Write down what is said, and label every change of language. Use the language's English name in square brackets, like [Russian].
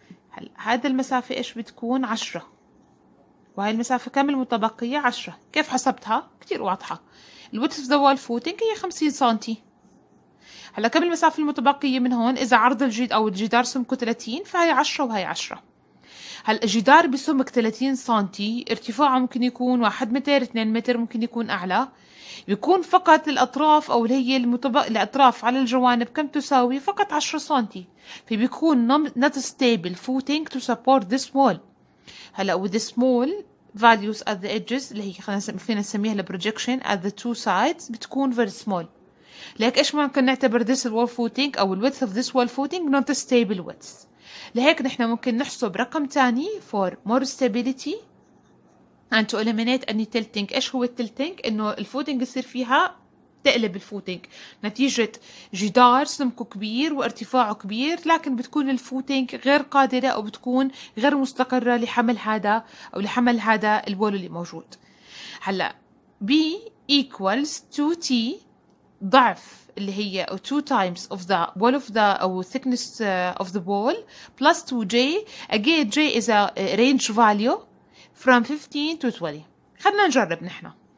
[Arabic] هلا هذا المسافة ايش بتكون؟ 10. وهاي المسافة كم المتبقية؟ 10. كيف حسبتها؟ كتير واضحة. الويدث [English] of the wall footing [Arabic] هي 50 سنتي. هلا كم المسافة المتبقية من هون؟ إذا عرض الجدار سمكه 30 فهي 10 وهي 10. هلا جدار بسمك 30 سنتي، ارتفاعه ممكن يكون 1 متر 2 متر، ممكن يكون أعلى، بيكون فقط الأطراف أو اللي هي الأطراف على الجوانب كم تساوي؟ فقط 10 سنتي، فبيكون [English] not stable footing to support this wall. [Arabic] هلا [English] with the small values at the edges [Arabic] اللي هي فينا نسميها البروجيكشن [English] at the two sides [Arabic] بتكون [English] very small. [Arabic] لهيك ايش ممكن نعتبر [English] this wall footing [Arabic] أو ال [English] width of this wall footing not stable width. [Arabic] لهيك نحن ممكن نحسب رقم تاني [English] for more stability and to eliminate any tilting. [Arabic] ايش هو التلتينج؟ انه الفوتنج يصير فيها تقلب الفوتنج نتيجة جدار سمكه كبير وارتفاعه كبير، لكن بتكون الفوتنج غير قادرة أو بتكون غير مستقرة لحمل هذا أو لحمل هذا الوول اللي موجود. [English] هلا B equals 2T [Arabic] ضعف اللي هي أو [English] 2 times of the wall of the أو thickness of the wall plus 2J. again J is a range value from 15 to 20. [Arabic] خلنا نجرب نحن.